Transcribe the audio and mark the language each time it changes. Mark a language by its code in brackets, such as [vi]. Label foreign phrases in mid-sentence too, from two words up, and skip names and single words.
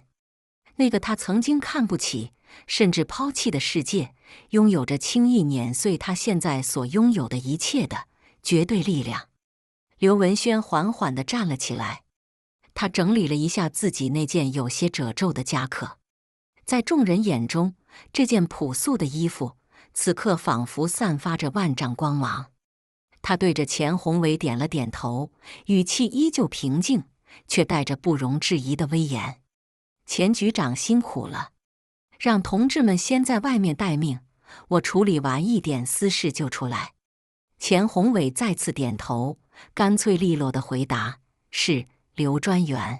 [zh] 那個他曾經看不起甚至拋棄的世界，擁有着輕易碾碎他現在所擁有的一切的絕對力量。劉文軒緩緩地站了起來，他整理了一下自己那件有些褶皺的夾克。在眾人眼中，這件樸素的衣服此刻仿佛散發着萬丈光芒。他對着錢宏偉點了點頭，語氣依舊平靜，卻帶着不容置疑的威嚴。錢局長辛苦了，讓同志們先在外面待命，我處理完一點私事就出來。錢宏偉再次點頭，乾脆利落地回答：“是，劉專員。”